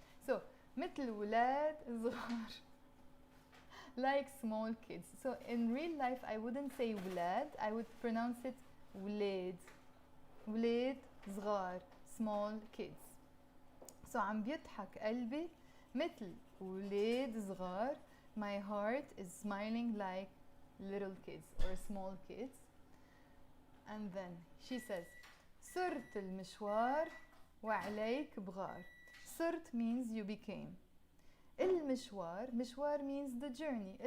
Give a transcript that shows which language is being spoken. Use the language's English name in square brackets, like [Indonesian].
[English] So [Arabic] مثل ولاد صغار, [English] like small kids. So in real life I wouldn't say ولاد, I would pronounce it ولاد. [Arabic] ولاد صغار, [English] small kids. So [Arabic] عم بيضحك قلبي مثل ولاد صغار. [English] My heart is smiling like little kids or small kids. And then she says [Arabic] صرت المشوار وعليك بغار. [English] صرت means you became. المشوار, مشوار means the journey.